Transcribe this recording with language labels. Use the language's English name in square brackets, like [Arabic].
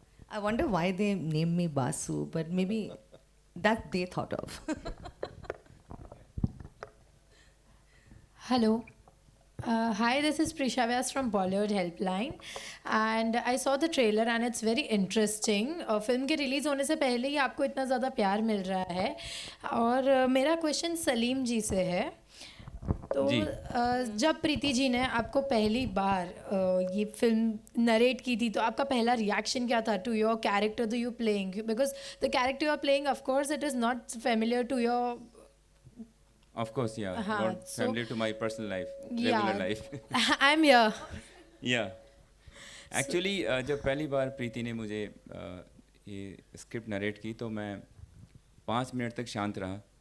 [English] I wonder why they named me Basu, but maybe that they thought of. Hello. Hi, this is Prisha Vyas from Bollywood Helpline, and I saw the trailer and it's very interesting. [Hindi] Film के release होने से पहले ही आपको इतना ज़्यादा प्यार मिल रहा है, और मेरा क्वेश्चन सलीम जी से है. तो जब प्रीति जी ने आपको पहली बार ये फिल्म नरेट की थी, तो आपका पहला रिएक्शन क्या था [English] To your character that you playing? Because the character you are playing, of course it is not familiar to your. Of course, yeah. Not familiar to my personal life, regular life. I'm here. Yeah. Actually, [Hindi] जब पहली बार प्रीति ने मुझे ये script narrate की, तो मैं 5 minute तक शांत रहा.